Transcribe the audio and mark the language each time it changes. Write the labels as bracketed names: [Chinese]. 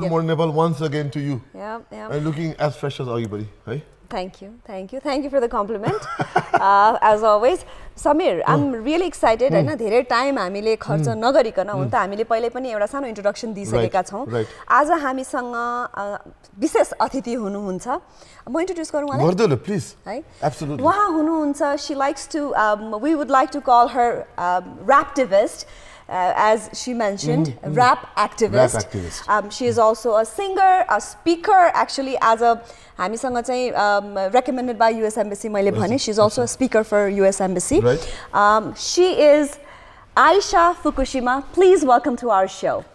[English] good morning Nepal once again to you yeah and looking as fresh as everybody hey Thank you for the compliment as always Samir I'm really excited [Nepali] हैन धेरै time हामीले खर्च नगरिकन हुन त हामीले पहिले पनि एउटा सानो इन्ट्रोडक्सन दिइसकेका छौं आज हामीसँग विशेष अतिथि हुनुहुन्छ म इन्ट्रोड्युस गरौँ उहाँलाई गर्दिनु प्लिज है [English] absolutely [Nepali] उहाँ हुनुहुन्छ [English] she likes to we would like to call her raptivist as she mentioned rap activist she is also a singer a speaker actually as a [Nepali] हामीसँग चाहिँ [English] recommended by US Embassy [Nepali] मैले भने [English] she is also a speaker for US Embassy she is Aisha Fukushima please welcome to our show